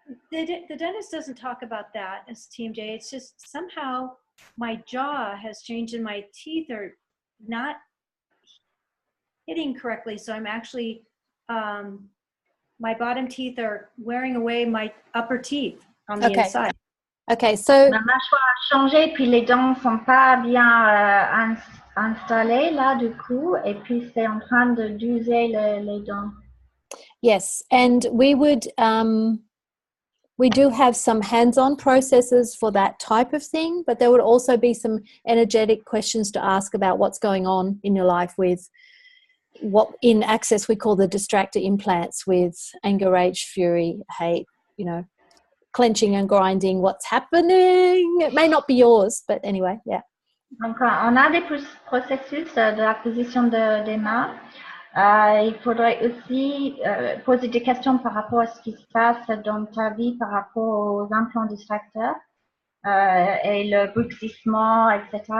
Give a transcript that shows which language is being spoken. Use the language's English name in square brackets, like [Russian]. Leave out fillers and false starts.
[English] The dentist doesn't talk about that as TMJ. It's just somehow my jaw has changed and my teeth are not hitting correctly. So I'm actually, my bottom teeth are wearing away my upper teeth on the inside. Okay, so [French] Ma mâchoire a changé, puis les dents sont pas bien installées là du coup, et puis c'est en train d'user les dents. [English] yes, and we would we do have some hands-on processes for that type of thing, but there would also be some energetic questions to ask about what's going on in your life with what in Access we call the distractor implants, with anger, rage, fury, hate, you know, clenching and grinding, what's happening. It may not be yours, but anyway, yeah. [French] Donc on a des processus de la position des mains. Il faudrait aussi poser des questions par rapport à ce qui se passe dans ta vie par rapport aux implants distracteurs et le bruxissement, etc.